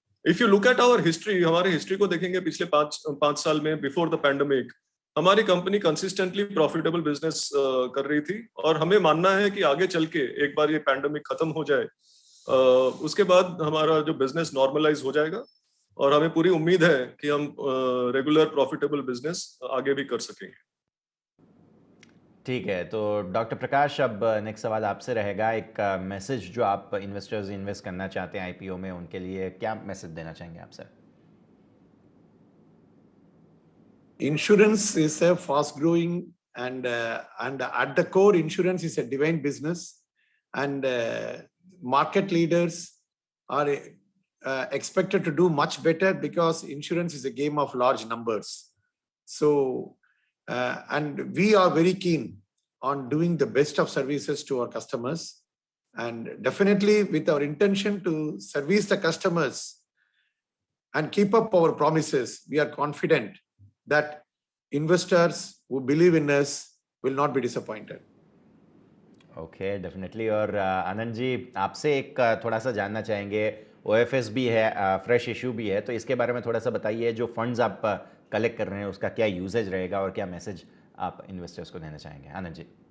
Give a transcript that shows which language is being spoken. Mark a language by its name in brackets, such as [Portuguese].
[English] if you look at our history, [Hindi] हमारी history को देखेंगे पिछले 5 साल में, [English] before the pandemic [Hindi] हमारी कंपनी कंसिस्टेंटली प्रॉफिटेबल बिजनेस कर रही थी, और हमें मानना है कि आगे चल के एक बार ये पैंडेमिक खत्म हो जाए, उसके बाद हमारा जो बिजनेस नॉर्मलाइज हो जाएगा, और हमें पूरी उम्मीद है कि हम रेगुलर प्रॉफिटेबल बिजनेस आगे भी कर सकेंगे। ठीक है, तो डॉक्टर प्रकाश, अब नेक्स्ट सवाल आपसे रहेगा। एक मैसेज जो आप इन्वेस्टर्स इन्वेस्ट करना चाहते हैं आईपीओ में, उनके लिए क्या मैसेज देना चाहेंगे आप sir? [English] Insurance is a fast growing and at the core, insurance is a divine business, and market leaders are expected to do much better because insurance is a game of large numbers. So, and we are very keen on doing the best of services to our customers, and definitely with our intention to service the customers and keep up our promises, we are confident that investors who believe in us will not be disappointed. Okay, definitely. [Hindi] और आनंद जी, आपसे एक थोड़ा सा जानना चाहेंगे, OFS भी है, fresh issue भी है, तो इसके बारे में थोड़ा सा बताइए। जो फंड्स आप कलेक्ट कर रहे हैं उसका क्या यूजेज रहेगा और क्या मैसेज आप इन्वेस्टर्स को देना चाहेंगे? आनंद जी।